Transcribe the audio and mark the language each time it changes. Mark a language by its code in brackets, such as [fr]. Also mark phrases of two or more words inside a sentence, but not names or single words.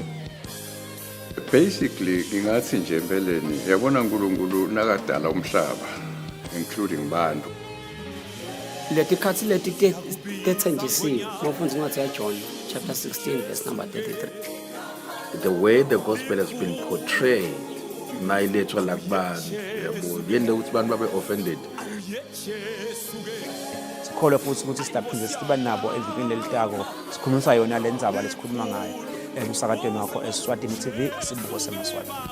[ss] Basically ngingathi nje empeleni yabona uNkulunkulu nakadala umhlaba including bantu. Letikhathi leti tethenjisiwe mofundzi incwadi yaJohn [en] chapter 16 verse number 33. The way the gospel has been portrayed [ss] mayilethwa la kubantu yabo yende ukuthi abantu babe offended. Sikholwa futhi ukuthi sidaphinde siba nabo evikini lelitako sikhulumisa yona le ndzaba lesikhuluma ngayo emsakadweni wakho Eswatini TV sibuko semaswati.